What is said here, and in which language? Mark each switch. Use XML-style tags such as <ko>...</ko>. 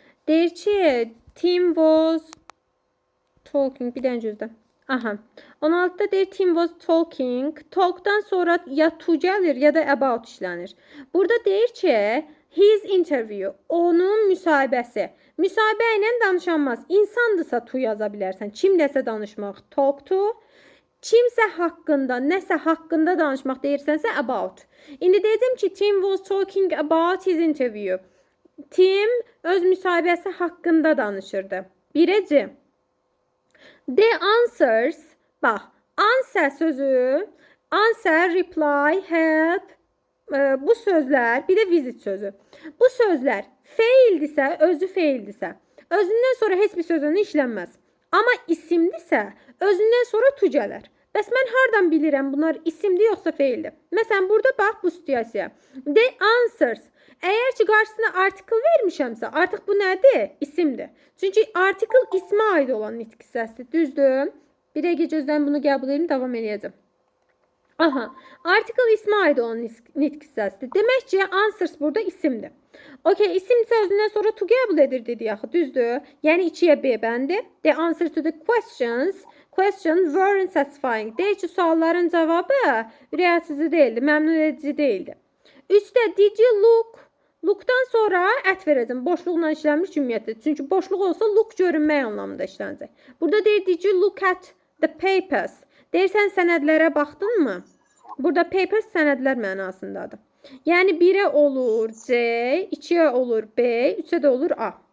<az>Deyir ki,</az> <en>Tim was talking.</en> <az>Bir dənə gözlə. Aha. 16'da deyir</az> <en>Tim was talking.</en> <az>Talk'dan sonra ya to gəlir ya da about işlənir. Burada deyir ki</az> <en>his interview.</en> <az>Onun müsahibəsi. Müsahibə ilə danışanmaz. İnsandırsa to yaza bilərsən. Kimləsə danışmaq talk to. Kimsə haqqında, nəsə haqqında danışmaq deyirsənsə about. İndi deyəcəm ki</az> <en>Tim was talking about his interview.</en> <az>Tim öz müsahibəsi haqqında danışırdı. Birəcə. The answers, bax, answer sözü, answer, reply, help, bu sözlər, bir də visit sözü. Bu sözlər feildirsə, özü feildirsə, özündən sonra heç bir sözünü işlənməz. Amma isimdirsə, özündən sonra to gələr. Bəs mən hardan bilirəm bunlar isimdir yoxsa feildir? Məsələn, burada bax bu situasiya. The answers. Əgər ki qarşısına article vermişəmsə, artıq bu nədir? İsimdir. Çünki article ismə aid olan nitq hissəsidir. Düzdür? Bir dəqiqə gözləyim, bunu qəbul edin, davam edəcəm. Aha, article ismə aid olan nitq hissəsidir. Demək ki, answers burada isimdir. Okay, isimsə özündən sonra to qəbul edir dedik axı, düzdür? Yəni 2-yə B bəndi.</az> <en>The answer to the questions weren't satisfying.</en> <az>Deyir ki, sualların cavabı ürəkaçıcı değildi, məmnun edici değildi. 3-də</az> <en>did you look?</en> <az>Look'dan sonra ət verəcəm. Boşluqla işlənmiş cümlədir. Çünki boşluq olsa look görünmək anlamında işlənəcək. Burada deyir</az> <en>did you look at the papers?</en> <az>Deyirsən sənədlərə baxdınmı? Burada papers sənədlər mənasındadır. Yəni 1'ə olur C, 2'ə olur B, 3'ə də olur A.</az>